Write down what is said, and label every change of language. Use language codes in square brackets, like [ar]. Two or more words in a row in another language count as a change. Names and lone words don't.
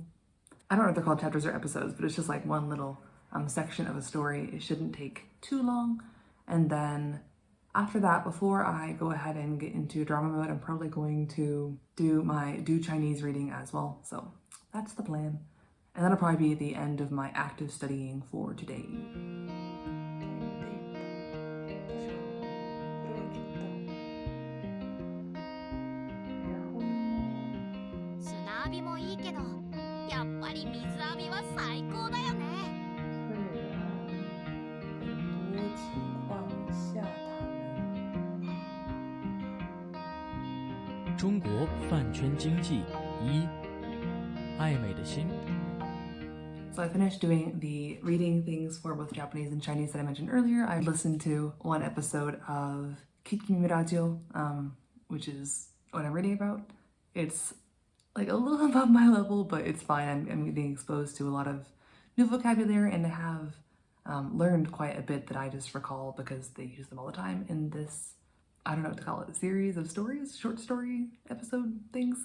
[en] I don't know if they're called chapters or episodes, but it's just like one little section of a story. It shouldn't take too long. And then after that, before I go ahead and get into drama mode, I'm probably going to do my Chinese reading as well. So that's the plan. And that'll probably be the end of my active studying for today. [ja] 砂浴びもいいけど、やっぱり水浴びは最高だよね。 [zh] 中国饭圈经济一，爱美的心。 [en] So I finished doing the reading things for both Japanese and Chinese that I mentioned earlier. I listened to one episode of Kikimi Radio, which is what I'm reading about. It's like a little above my level, but it's fine. I'm getting exposed to a lot of new vocabulary and I have learned quite a bit that I just recall because they use them all the time in this, I don't know what to call it, a series of stories, short story episode things.